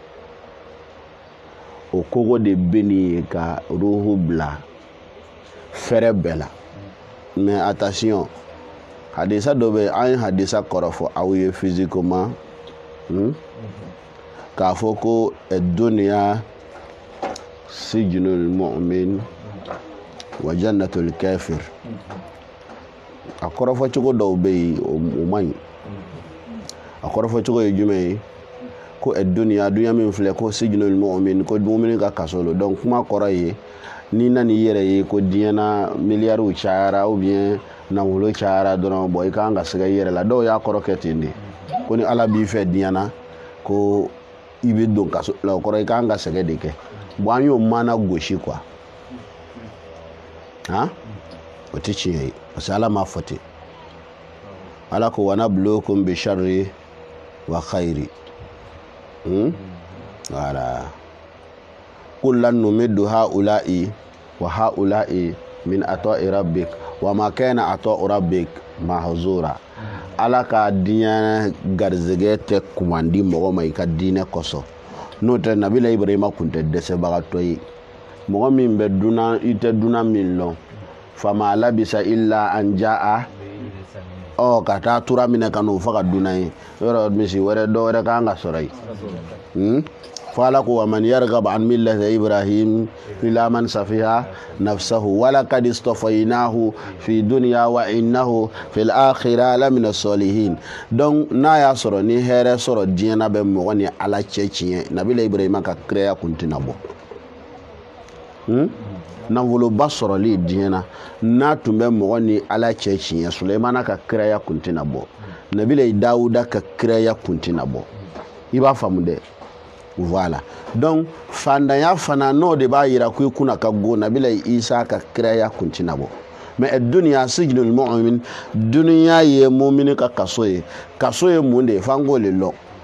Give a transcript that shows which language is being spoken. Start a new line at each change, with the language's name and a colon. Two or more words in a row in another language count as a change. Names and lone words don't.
Bambara: o kogo de bɛ nin ye ka ruhu bila fɛrɛ bɛɛ la
French: mais attention
Bambara: hadisa dɔ bɛ an ye hadisa kɔrɔfɔ aw ye physiquement k'a fɔ ko
Arabic: الدنيا سجن المؤمن وجنة الكافر
Bambara: a kɔrɔfɔ cogo dɔw bɛ yen o man ɲi a kɔrɔfɔ cogo ye jumɛn ye ko duniya min filɛ ko
Arabic: سجن المؤمن
Bambara: ko mu'min ka kaso lo donc kuma kɔrɔ ye ni nani yɛrɛ ye ko diɲɛ na miliyariw cayara
French: ou bien
Bambara: nafolo cayara dɔrɔn bon i kan ka sɛgɛ i yɛrɛ la dɔw y'a kɔrɔ kɛ ten de ko ni ala b'i fɛ diɲɛ na ko i bɛ don kaso la o kɔrɔ i kan ka sɛgɛ de kɛ bon an y'o mana gosi quoi han o tɛ tiɲɛ ye
French: parce que
Bambara: ala m'a fɔ ten ala ko
Arabic: ونبلوكم بالشر والخير
Bambara: voilà
Arabic: كلا نمد هؤلاء وهؤلاء من عطاء ربك وما كان عطاء ربك
Bambara: mahzura ala ka diɲɛ garizɛgɛ tɛ kumandi mɔgɔ ma i ka diinɛ kɔsɔn n'o tɛ nabila ibrahima kun tɛ dɛsɛbagatɔ ye mɔgɔ min bɛ dunan i tɛ dunan min lɔn fama labisa illa an jaa ka taa tura minɛ ka n'o fɔ ka dunan ye yɔrɔ misi wɛrɛ dɔ wɛrɛ kan ka sɔrɔ yen fɔ ala ko
Arabic: ومن يرغب عن ملة إبراهيم إلا من سفه نفسه ولقد اصطفيناه في الدنيا وإنه في الآخرة لمن الصالحين
Bambara: donc n'a y'a sɔrɔ ni hɛrɛ sɔrɔ diɲɛ na bɛ mɔgɔ ni ala cɛ tiɲɛ nabila ibrahima ka kiraya kun tɛna bɔ nafoloba sɔrɔli diɲɛ na n'a tun bɛ mɔgɔ ni ala cɛ tiɲɛ sulemana ka kiraya kun tɛna bɔ nabila dawuda ka kiraya kun tɛna bɔ i b'a faamu dɛ
French: voilà donc
Bambara: fandanya fana n'o de b'a yira ko i kunna ka go nabila isa ka kiraya kun tɛna bɔ mais
Arabic: الدنيا سجن المؤمن
Bambara: dunya ye mu'mini ka kaso ye mun de ye f'an k'o le lɔn